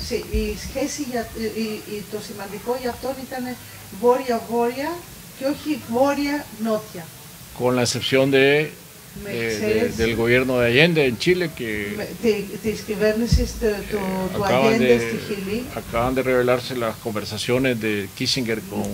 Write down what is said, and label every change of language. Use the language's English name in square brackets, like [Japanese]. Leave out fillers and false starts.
[Greek] Η σχέση, το σημαντικό για αυτόν ήταν βόρεια-βόρεια και όχι βόρεια-νότια. [Spanish] Con la excepción del gobierno de Allende en Chile, que [Greek] της κυβέρνησης του Allende στη Χιλή. [Spanish] Acaban de revelarse las conversaciones de Kissinger con